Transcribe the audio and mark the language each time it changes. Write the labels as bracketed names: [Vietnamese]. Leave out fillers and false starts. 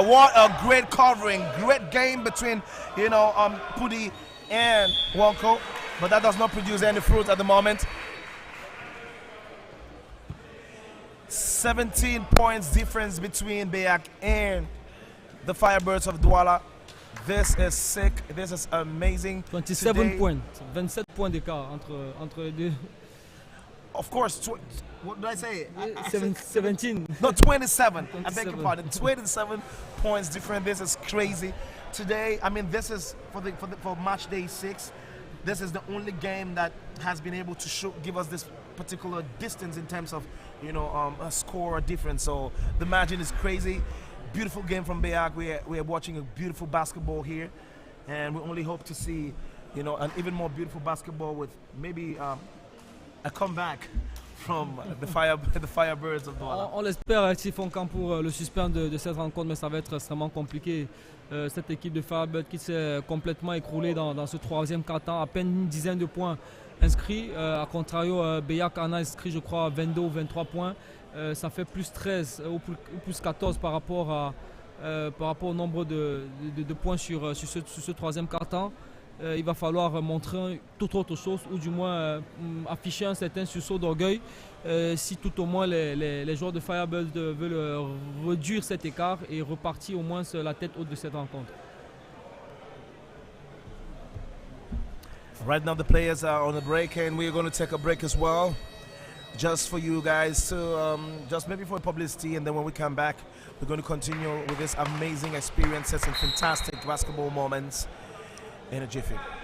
[English] What a great covering. Great game between, Pundi and Wonko. But that does not produce any fruit at the moment. 17 points difference between BEAC and the Firebirds of Douala. This is sick. This is amazing. 27 points. [French] 27 points d'écart entre les deux. [English] Of course, what did I say? 17. No, 27. I beg your pardon. 27 points different. This is crazy. Today, I mean, this is for match day 6. This is the only game that has been able to give us this particular distance in terms of, a score difference. So the margin is crazy. Beautiful game from BEAC. We are watching a beautiful basketball here, and we only hope to see, an even more beautiful basketball with maybe a comeback from the Firebirds of Douala. [French] On l'espère s'ils font camp pour le suspens de cette rencontre, mais ça va être extrêmement compliqué. Cette équipe de Firebird qui s'est complètement écroulée dans ce troisième quart-temps, à peine une dizaine de points inscrits. À contrario, BEAC en a inscrit, je crois, 22 ou 23 points. Ça fait plus 13 ou plus 14 par rapport au nombre de points sur ce troisième quart-temps. Il va falloir montrer toute autre chose, ou du moins afficher un certain sursaut d'orgueil si tout au moins les joueurs de Firebirds veulent réduire cet écart et repartir au moins sur la tête haute de cette rencontre. [English] Right now the players are on a break, and we're going to take a break as well. Just for you guys to, just maybe for publicity, and then when we come back, we're going to continue with this amazing experiences and fantastic basketball moments in a jiffy.